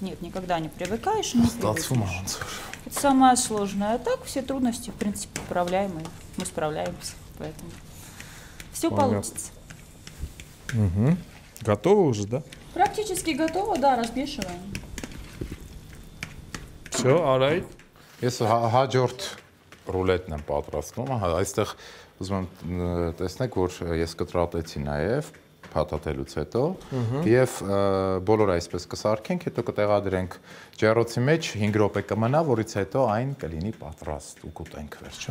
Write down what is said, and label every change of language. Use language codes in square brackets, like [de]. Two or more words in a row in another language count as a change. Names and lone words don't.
[ru] Нет, никогда не привыкаешь и не привыкнешь. Это самое сложное. А так все трудности, в принципе, управляемые. Мы справляемся, поэтому все получится. Угу. Готово уже, да? Практически готово, да, размешиваем. Все, alright. [hy] Ես հաջորդ ռուլետն եմ պատրաստում, այստեղ ուզում եմ տեսնեք, որ ես կտրատեցի նաև փաթաթելուց հետո եւ բոլորը այսպես կսարքենք, հետո կտեղադրենք ջեռոցի մեջ 5 րոպե կմնա, որից հետո այն կլինի պատրաստ ու կուտենք վերջը։